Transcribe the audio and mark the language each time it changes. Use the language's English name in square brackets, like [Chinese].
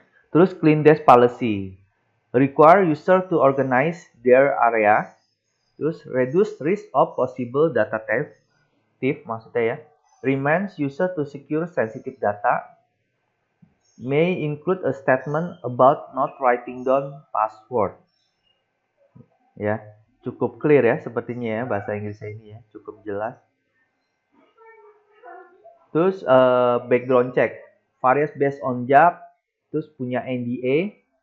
[English] Terus clean desk policy, require user to organize their area. Terus reduce risk of possible data theft [Indonesian] maksudnya ya. [English] Reminds user to secure sensitive data. May include a statement about not writing down password. [Indonesian] Ya, cukup clear ya sepertinya ya bahasa Inggrisnya ini ya, cukup jelas. [English] Terus background check, various based on job, [Indonesian] terus punya [English] NDA.